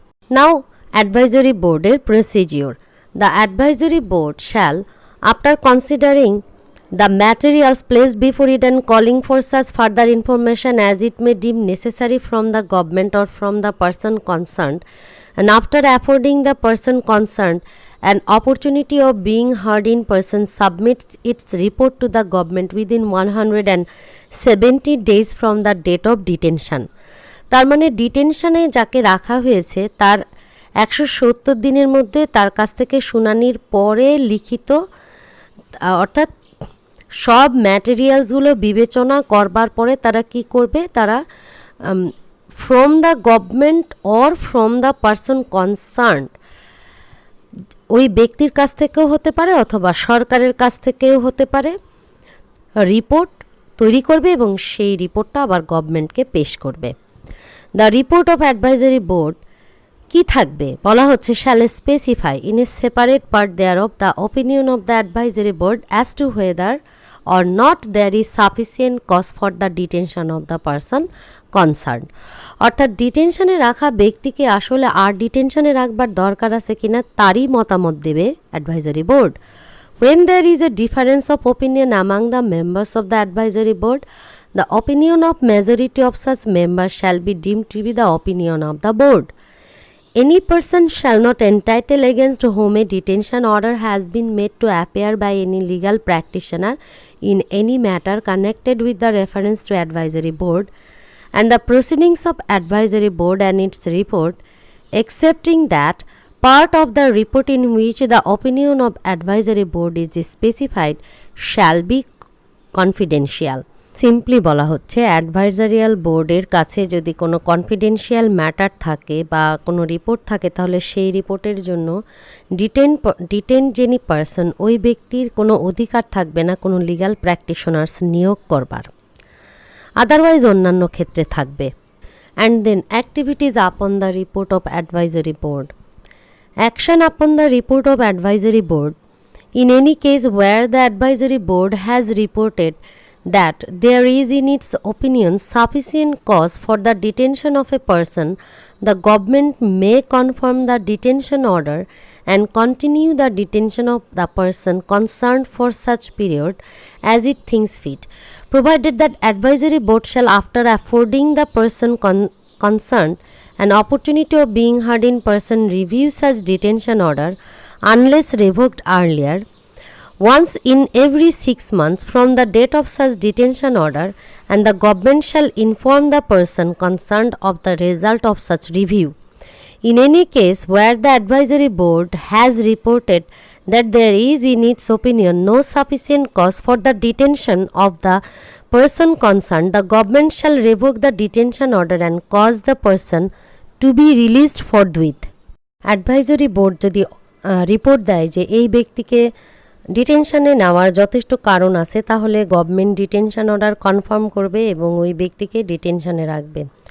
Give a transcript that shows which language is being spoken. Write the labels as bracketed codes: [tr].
[en] Now, advisory board procedure. The advisory board shall, after considering the materials placed before it and calling for such further information as it may deem necessary from the government or from the person concerned, and after affording the person concerned an opportunity of being heard in person, submits its report to the government within 170 days from the date of detention. [bn] তার মানে ডিটেনশনে যাকে রাখা হয়েছে তার 170 দিনের মধ্যে তার কাছ থেকে শুনানির পরে লিখিত অর্থাৎ সব ম্যাটেরিয়ালসগুলো বিবেচনা করবার পরে তারা কি করবে, তারা [en] from the government or from the person concerned, [bn] ওই ব্যক্তির কাছ থেকেও হতে পারে অথবা সরকারের কাছ থেকেও হতে পারে, রিপোর্ট তৈরি করবে এবং সেই রিপোর্টটা আবার গভর্নমেন্টকে পেশ করবে। [en] the report of advisory board [bn] কি থাকবে বলা হচ্ছে, [en] Shall specify in a separate part thereof the opinion of the advisory board as to whether or not there is sufficient cause for the detention of the person concerned. [bn] অর্থাৎ ডিটেনশনে রাখা ব্যক্তিকে আসলে আর ডিটেনশনে রাখবার দরকার আছে কিনা তারই মতামত দেবে advisory board. [en] When there is a difference of opinion among the members of the advisory board, the opinion of majority of such members shall be deemed to be the opinion of the board. Any person shall not entitle against whom a detention order has been made to appear by any legal practitioner in any matter connected with the reference to advisory board and the proceedings of advisory board and its report, excepting that part of the report in which the opinion of advisory board is specified shall be confidential. [bn] Simply বলা হচ্ছে অ্যাডভাইজারিয়াল বোর্ডের কাছে যদি কোনো confidential matter থাকে বা কোনো report থাকে তাহলে সেই রিপোর্টের জন্য ডিটেন যিনি পারসন ওই ব্যক্তির কোনো অধিকার থাকবে না কোনো লিগ্যাল প্র্যাকটিশনার্স নিয়োগ করবার, আদারওয়াইজ অন্যান্য ক্ষেত্রে থাকবে। [en] And then activities upon the report of advisory board. Action upon the report of advisory board in any case where the advisory board has reported that there is in its opinion sufficient cause for the detention of a person, the government may confirm the detention order and continue the detention of the person concerned for such period as it thinks fit, provided that advisory board shall, after affording the person concerned an opportunity of being heard in person, review such detention order unless revoked earlier, once in every 6 months from the date of such detention order, and the government shall inform the person concerned of the result of such review. In any case where the advisory board has reported that there is in its opinion no sufficient cause for the detention of the person concerned, the government shall revoke the detention order and cause the person to be released forthwith. [bn] Advisory board যদি report দেয় যে এই ব্যক্তিকে ডিটেনশনে নেওয়ার যথেষ্ট কারণ আছে তাহলে গভর্নমেন্ট ডিটেনশন অর্ডার কনফার্ম করবে এবং ওই ব্যক্তিকে ডিটেনশনে রাখবে।